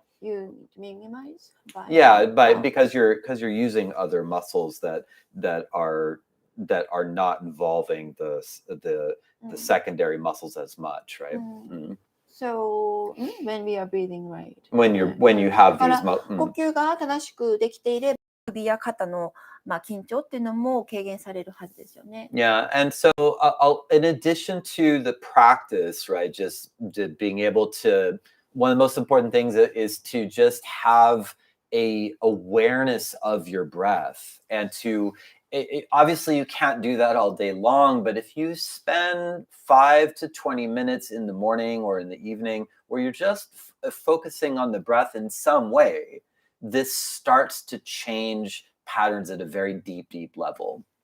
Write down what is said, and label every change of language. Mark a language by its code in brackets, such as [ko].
[en] You minimize? Yeah, because you're using other muscles that are that are not involving the secondary muscles as much, right? So, when we are breathing right. When you have [ja] だ [en] these [ja] から呼吸が正しくできていれば、首や肩の緊張っていうのも軽減されるはずですよね。 [en] Yeah, and so in addition to the practice, right, just being able to, one of the most important things is to just have a awareness of your breath, and to obviously you can't do that all day long, but if you spend 5 to 20 minutes in the morning or in the evening where you're just focusing on the breath in some way, this starts to change patterns at a very deep level.